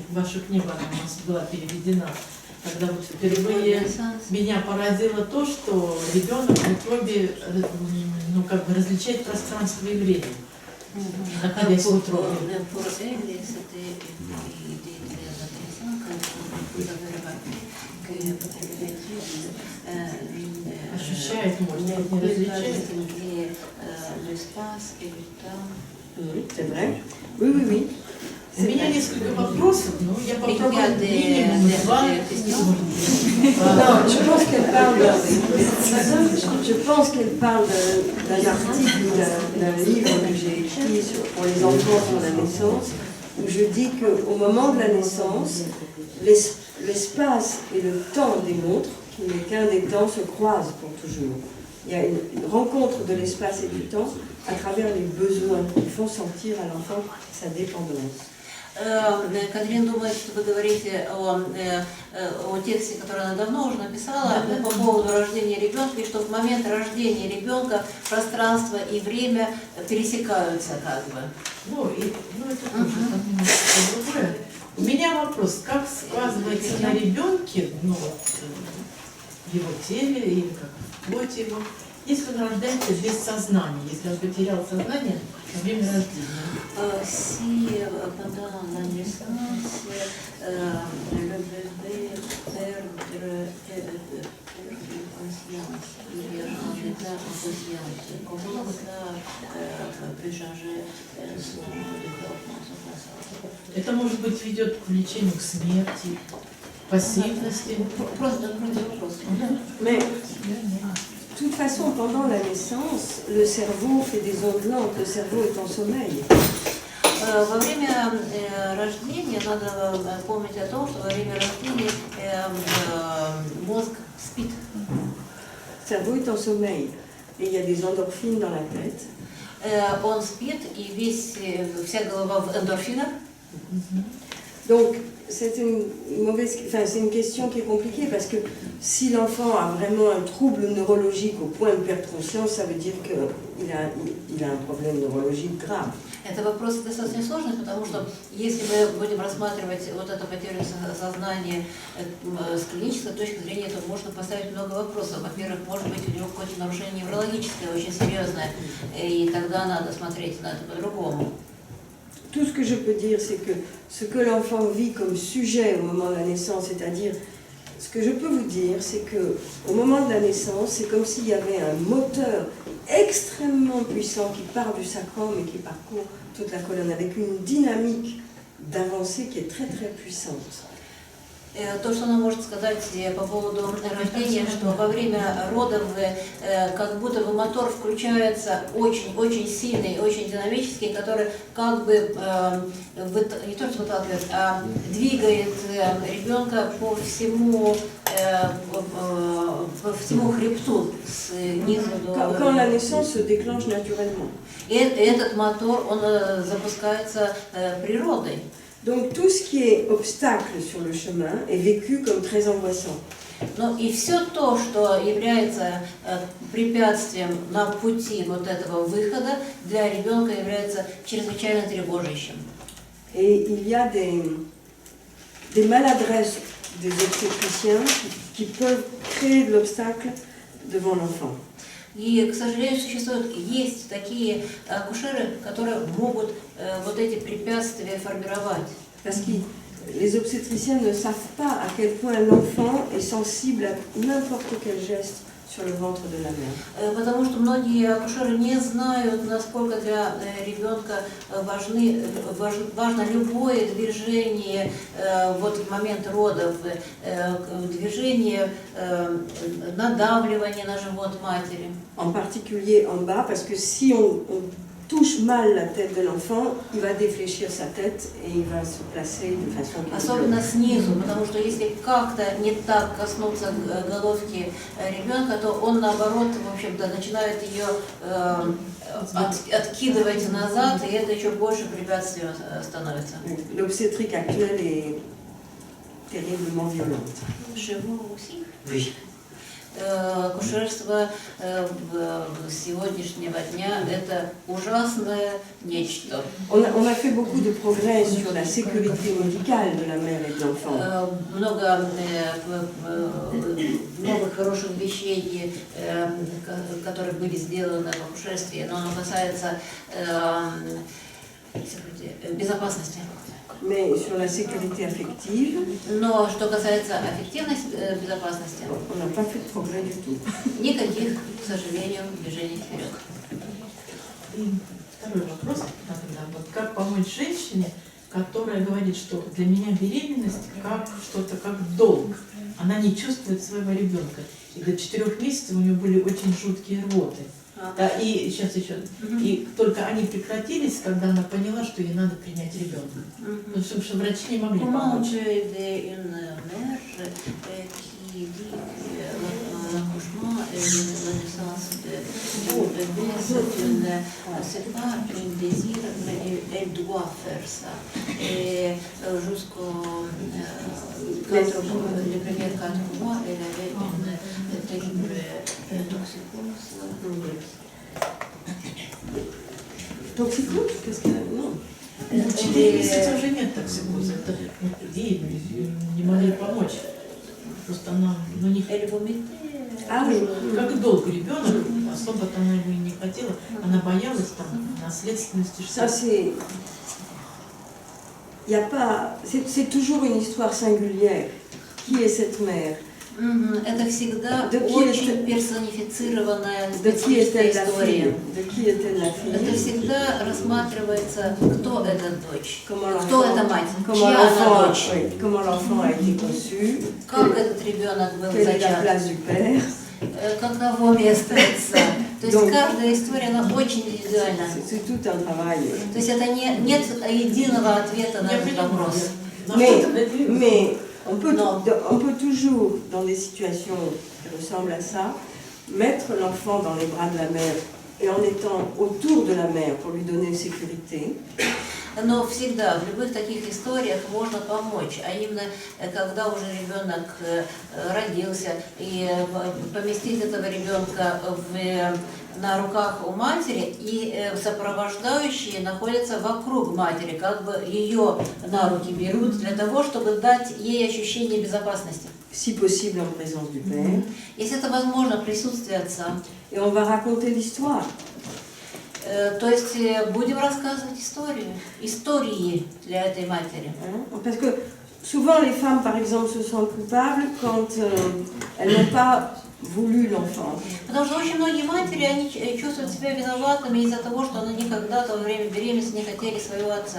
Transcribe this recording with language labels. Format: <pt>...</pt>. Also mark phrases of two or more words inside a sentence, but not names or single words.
<ru>Ваша книга она у нас была переведена. Когда вот впервые меня поразило то, что ребенок в утробе различает пространство и время, находясь в утробе. Ощущает, может быть, не различает.</ru> <fr>C'est vrai? Oui.</fr> <ru>У меня несколько вопросов, но я попробую минимум два.</ru> <fr>Non, je pense qu'elle parle d'un article, d'un livre que j'ai écrit pour les enfants sur la naissance, où je dis qu'au moment de la naissance, l'espace et le temps démontrent qu'il n'est qu'un des temps se croisent pour toujours. Il y a une rencontre de l'espace et du temps à travers les besoins qui font sentir à l'enfant sa dépendance.</fr> <ru>Катрин думает, что вы говорите о тексте, который она давно уже написала по поводу рождения ребенка, и что в момент рождения ребенка пространство и время пересекаются как бы. Это тоже другое. У меня вопрос, как сказывается на ребенке, в его теле или как в плоти его, если он рождается без сознания, если он потерял сознание во время рождения?</ru> <fr>Si pendant la naissance, le bébé perd conscience, il est en état inconscience, comment ça peut changer son développement, son passage?</fr> <ru>Это, может быть, ведет к влечению к смерти, пассивности. Просто вопрос.</ru> <fr>Mais de toute façon, pendant la naissance, le cerveau fait des ondes lentes, le cerveau est en sommeil.</fr> <ru>Во время рождения надо помнить о том, что во время рождения мозг спит.</ru> <fr>Le cerveau est en sommeil et il y a des endorphines dans la tête.</fr> <ru>Он спит, и вся голова в эндорфинах.</ru> <fr>Donc, c'est une question qui est compliquée parce que si l'enfant a vraiment un trouble neurologique au point de perdre conscience, ça veut dire qu'il a un problème neurologique grave.</fr> <ru>Это вопрос достаточно сложный, потому что если мы будем рассматривать вот эту потерю сознания с клинической точки зрения, то можно поставить много вопросов. Во-первых, может быть, у него какое-то нарушение неврологическое, очень серьезное, и тогда надо смотреть на это по-другому.</ru> <fr>Tout ce que je peux dire, c'est que ce que l'enfant vit comme sujet au moment de la naissance, c'est-à-dire, ce que je peux vous dire, c'est qu'au moment de la naissance, c'est comme s'il y avait un moteur extrêmement puissant qui part du sacrum et qui parcourt toute la colonne, avec une dynamique d'avancée qui est très très puissante.</fr> <ru>То, что она может сказать по поводу рождения, что во время родов как будто бы мотор включается очень сильный, очень динамический, который как бы не то что выталкивает, а двигает ребенка по всему хребту снизу до...</ru> <fr>Quand la naissance se déclenche naturellement.</fr> <ru>И этот мотор, он запускается природой.</ru> <fr>Donc tout ce qui est obstacle sur le chemin est vécu comme très angoissant.</fr> <ru>Ну и все то, что является препятствием на пути вот этого выхода, для ребенка является чрезвычайно тревожащим.</ru> <fr>Et il y a des maladresses des obstétriciens qui peuvent créer de l'obstacle devant l'enfant.</fr> <ru>И, к сожалению, есть такие акушеры, которые могут вот эти препятствия формировать.</ru> <fr>Parce que les obstétriciens ne savent pas à quel point l'enfant est sensible à n'importe quel geste sur le ventre de la mère.</fr> <ru>Потому что многие акушеры не знают, насколько для ребенка важно любое движение вот в момент родов, движение, надавливание на живот матери.</ru> <fr>En particulier en bas, parce que si on touche mal la tête de l'enfant, il va défléchir sa tête et il va se placer de façon...</fr> <ru>Особенно снизу, потому что если как-то не так коснуться головки ребенка, то он наоборот, в общем-то, начинает ее откидывать назад, и это еще больше препятствием становится.</ru> <fr>L'obstétrique actuelle est terriblement violente. Oui.</fr> <ru>Акушерство сегодняшнего дня – это ужасное нечто.</ru> <fr>On a fait beaucoup de progrès sur la sécurité médicale de la mère et de l'enfant.</fr> <ru>Много хороших вещей, которые были сделаны в акушерстве, но оно касается безопасности.</ru> <fr>Mais sur la sécurité affective,</fr> <ru>Но что касается аффективной безопасности,</ru> <fr>on n'a pas fait de progrès du tout.</fr> <ru>никаких, к сожалению, движений вперед. И второй вопрос, вот как помочь женщине, которая говорит, что для меня беременность как что-то как долг. Она не чувствует своего ребенка. И до 4 месяцев у нее были очень жуткие рвоты. Да, и сейчас еще. И только они прекратились, когда она поняла, что ей надо принять ребенка. Потому что врачи не могли помочь.</ru> <fr>L'accouchement et la naissance de bébé, c'est pas un désir, mais elle doit faire ça. Et jusqu'aux les premiers 4 mois, elle avait une terrible toxicose. Toxicose? Qu'est-ce qu'elle a? Non.</fr> <ru>4 месяца уже нет токсикоза. Это ей не могли помочь. Просто она, ну, не как долг ребенок, особо она его и не хотела, она боялась там наследственности.</ru> <fr>Ça c'est, il y a pas, c'est toujours une histoire singulière. Qui est cette mère?</fr> <ru>Это всегда очень персонифицированная специфическая история. Это всегда рассматривается, кто эта дочь, кто эта мать, чья она дочь, как этот ребенок был зачат, каково место отца. То есть каждая история, она очень индивидуальна. То есть это нет единого ответа на этот вопрос.</ru> <fr>Mais on peut toujours, dans des situations qui ressemblent à ça, mettre l'enfant dans les bras de la mère et en étant autour de la mère pour lui donner sécurité.</fr> <ru>Но всегда, в любых таких историях можно помочь, а именно, когда уже ребенок родился, и поместить этого ребенка на руках у матери, и сопровождающие находятся вокруг матери, как бы ее на руки берут для того, чтобы дать ей ощущение безопасности.</ru> <fr>Si possible en présence du père.</fr> <ru>Если это возможно, присутствие отца.</ru> <fr>Et on va raconter l'histoire.</fr> <ru>То есть будем рассказывать истории для этой матери.</ru> <fr>Parce que souvent les femmes, par exemple, se sentent coupables quand elles n'ont pas voulu l'enfant.</fr> <ru>Потому что очень многие матери, они чувствуют себя виноватыми из-за того, что они никогда-то во время беременности не хотели своего отца.</ru>